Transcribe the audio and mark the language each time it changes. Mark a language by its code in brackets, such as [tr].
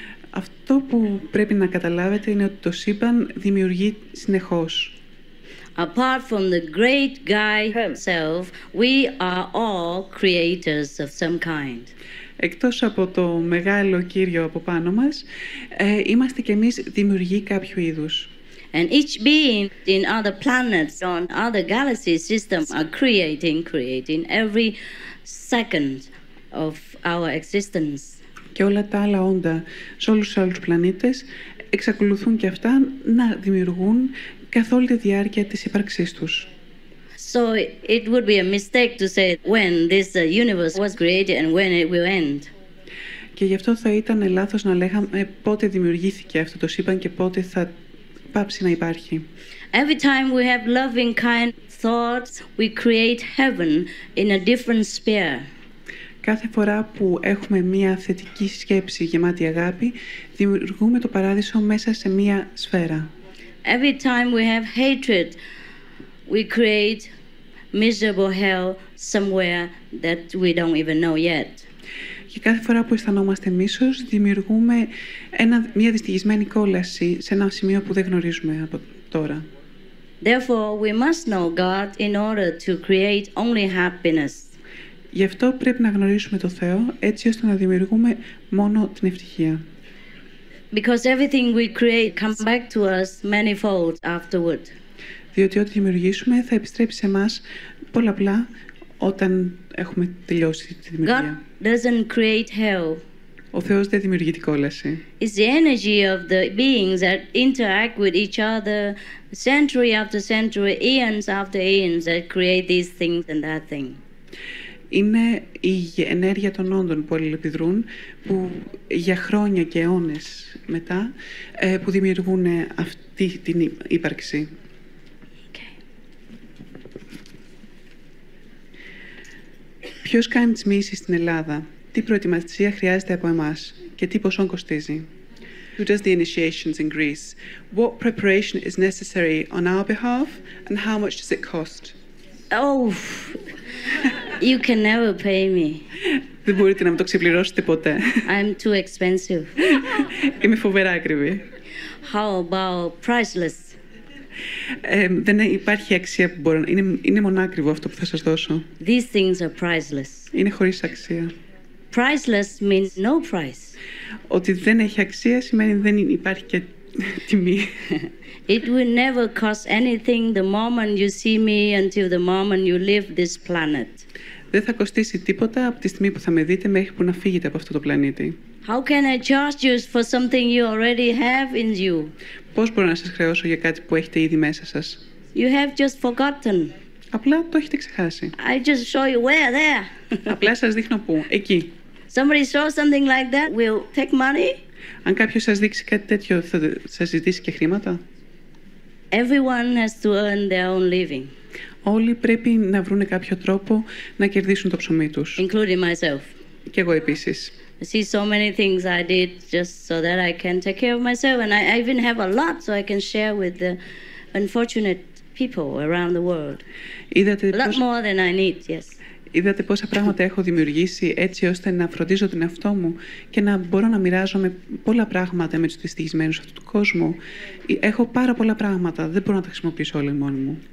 [el] Αυτό που πρέπει να καταλάβετε είναι ότι το σύμπαν δημιουργεί συνεχώς. [en] Apart from the great guy himself, we are all creators of some kind. [el] Εκτός από το μεγάλο Κύριο από πάνω μας, είμαστε κι εμείς δημιουργοί κάποιου είδους. [en] And each being in other planets, on other galaxy systems are creating every second of our existence. [el] Και όλα τα άλλα όντα σε όλους τους άλλους πλανήτες εξακολουθούν και αυτά να δημιουργούν καθ' όλη τη διάρκεια της ύπαρξής τους. [en] So it would be a mistake to say when this universe was created and when it will end. [el] Και γι' αυτό θα ήταν λάθος να λέγαμε πότε δημιουργήθηκε αυτό το σύμπαν και πότε θα πάψει να υπάρχει. [en] Every time we have loving kind thoughts, we create heaven in a different sphere. [el] Κάθε φορά που έχουμε μία θετική σκέψη γεμάτη αγάπη, δημιουργούμε το παράδεισο μέσα σε μία σφαίρα. [en] Every time we have hatred, we create miserable hell somewhere that we don't even know yet. [el] Και κάθε φορά που αισθανόμαστε μίσος, δημιουργούμε μία δυστυχισμένη κόλαση σε ένα σημείο που δεν γνωρίζουμε από τώρα. [en] Therefore, we must know God in order to create only happiness. [el] Γι' αυτό πρέπει να γνωρίσουμε το Θεό, έτσι ώστε να δημιουργούμε μόνο την ευτυχία. [en] Because everything we create comes back to us manifold afterward. [el] Διότι ό,τι δημιουργήσουμε θα επιστρέψει σε εμάς πολλαπλά όταν έχουμε τελειώσει τη δημιουργία. [en] God doesn't create hell. [el] Ο Θεός δεν δημιουργεί την κόλαση. [en] It's the energy of the beings that interact with each other century after century, eons after eons that create these things and that thing. [el] Είναι η ενέργεια των όντων που αλληλεπιδρούν, που για χρόνια και αιώνες μετά που δημιουργούν αυτή την ύπαρξη. [en] Okay. [el] Ποιος κάνει τις μοίησεις στην Ελλάδα, τι προετοιμασία χρειάζεται από εμάς και τι ποσόν κοστίζει. [en] Who does the initiations in Greece? What preparation is necessary on our behalf and how much does it cost? Oh, you can never pay me. [el] Δεν μπορείτε να μου το ξεπληρώσετε ποτέ. [en] I'm too expensive. [el] Είμαι φοβερά ακριβή. [en] How about priceless? [el] Δεν υπάρχει αξία που μπορώ. Είναι μονάκριβο αυτό που θα σας δώσω. [en] These things are priceless. [el] Είναι χωρίς αξία. [en] Priceless means no price. [el] Ότι δεν έχει αξία σημαίνει δεν υπάρχει και τιμή. [en] It will never cost anything the moment you see me until the moment you leave this planet. [el] Δεν θα κοστίσει τίποτα από τη στιγμή που θα με δείτε μέχρι που να φύγετε από αυτό το πλανήτη. [en] How can I charge you for something you already have in you? [el] Πώς μπορώ να σας χρεώσω για κάτι που έχετε ήδη μέσα σας? [en] You have just forgotten. [el] Απλά το έχετε ξεχάσει. [en] I just show you where there. [el] Απλά σας δείχνω πού. Εκεί. [en] Somebody show something like that will take money. [el] Αν κάποιος σας δείξει κάτι τέτοιο, θα σας ζητήσει και χρήματα. [en] Everyone has to earn their own living. [el] Όλοι πρέπει να βρουν κάποιο τρόπο να κερδίσουν το ψωμί τους. [en] Including myself. [el] Και εγώ επίσης. [en] I see so many things I did just so that I can take care of myself, and I even have a lot so I can share with the unfortunate people around the world. A lot more than I need, yes. [el] Είδατε πόσα πράγματα έχω δημιουργήσει έτσι ώστε να φροντίζω τον εαυτό μου και να μπορώ να μοιράζομαι πολλά πράγματα με τους δυστυχισμένους αυτού του κόσμου. Έχω πάρα πολλά πράγματα, δεν μπορώ να τα χρησιμοποιήσω όλα μόνη μου.